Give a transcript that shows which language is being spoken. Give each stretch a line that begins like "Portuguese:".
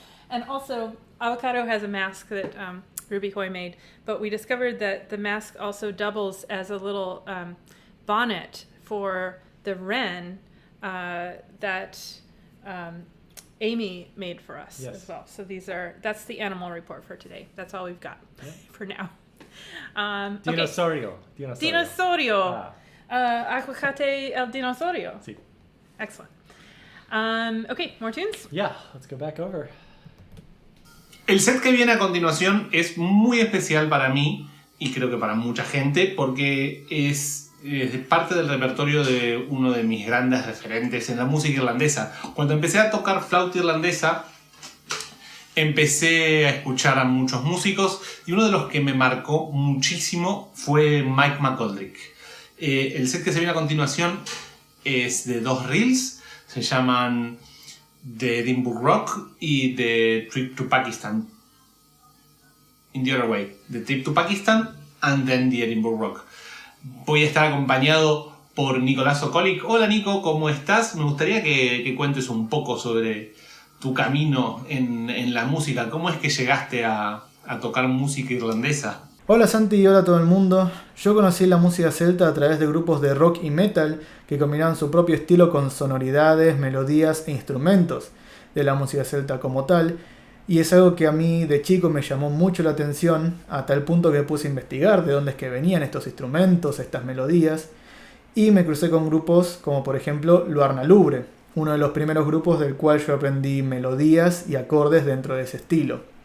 English: And also, Avocado has a mask that Ruby Hoy made, but we discovered that the mask also doubles as a little bonnet for the wren that Amy made for us as well. So that's the animal report for today. That's all we've got for now.
Spanish: Dinosaurio. Okay. Dinosaurio. Aguacate el dinosaurio. Sí.
English: Excellent. Okay, more tunes? Yeah, let's go back over.
Spanish: El set que viene a continuación es muy especial para mí y creo que para mucha gente porque es parte del repertorio de uno de mis grandes referentes en la música irlandesa. Cuando empecé a tocar flauta irlandesa, empecé a escuchar a muchos músicos y uno de los que me marcó muchísimo fue Mike McGoldrick. El set que se viene a continuación es de 2 reels, se llaman The Edinburgh Rock y The Trip to Pakistan.
English: In the other way, The Trip to Pakistan and then The Edinburgh Rock.
Spanish: Voy a estar acompañado por Nikolas Sokolic. Hola Nico, ¿cómo estás? Me gustaría que cuentes un poco sobre tu camino en la música. ¿Cómo es que llegaste a tocar música irlandesa? Hola Santi y hola a todo el mundo. Yo conocí la música celta a través de grupos de rock y metal que combinaban su propio estilo con sonoridades, melodías e instrumentos de la música celta como tal, y es algo que a mí de chico me llamó mucho la atención a tal punto que puse a investigar de dónde es que venían estos instrumentos, estas melodías, y me crucé con grupos como por ejemplo Luarna Lubre, uno de los primeros grupos del cual yo aprendí melodías y acordes dentro de ese estilo.